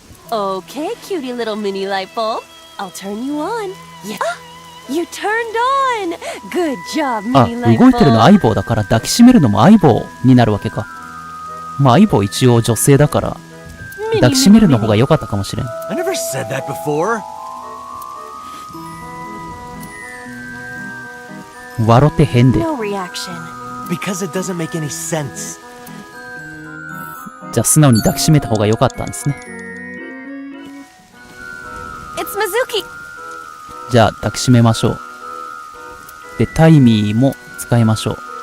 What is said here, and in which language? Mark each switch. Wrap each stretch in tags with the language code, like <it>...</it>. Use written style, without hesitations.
<en>Okay, cutie little mini light bulb. I'll turn you on. Yeah. You turned on. Good job, mini light bulb.</en> <ja>動いてるの相棒だから抱きしめるのも相棒になるわけか。まあ相棒一応女性だから抱きしめるの方が良かったかもしれん。</ja> <en>I never said that before.</en> <ja>笑って変で。</ja> <en>No reaction. Because it doesn't make any sense.</en> <ja>じゃあ素直に抱きしめた方が良かったんですね。</ja> <en>It's Mizuki.</en> <ja>じゃあ抱きしめましょう。で、タイミーも使いましょう。</ja>